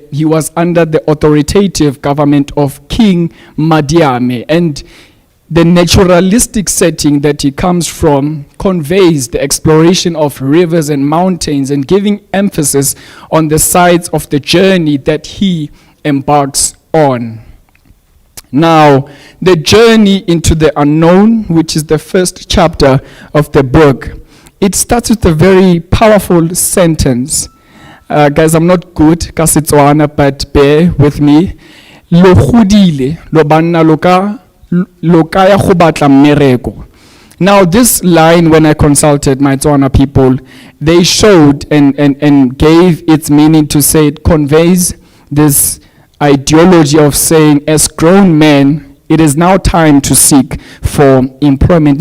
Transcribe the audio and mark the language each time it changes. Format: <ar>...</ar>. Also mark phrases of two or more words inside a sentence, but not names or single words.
<en>He was under the authoritative government of King Madiame, and the naturalistic setting that he comes from conveys the exploration of rivers and mountains and giving emphasis on the sides of the journey that he embarks on. Now, the journey into the unknown, which is the first chapter of the book, it starts with a very powerful sentence. Guys, I'm not good ka Setswana, but bear with me.</en> <tn>Lo godile, lo banna lo kaya go batla mmereko.</tn> <en>Now, this line, when I consulted my Tswana people, they showed and gave its meaning to say it conveys this ideology of saying, as grown men, it is now time to seek for employment.</en>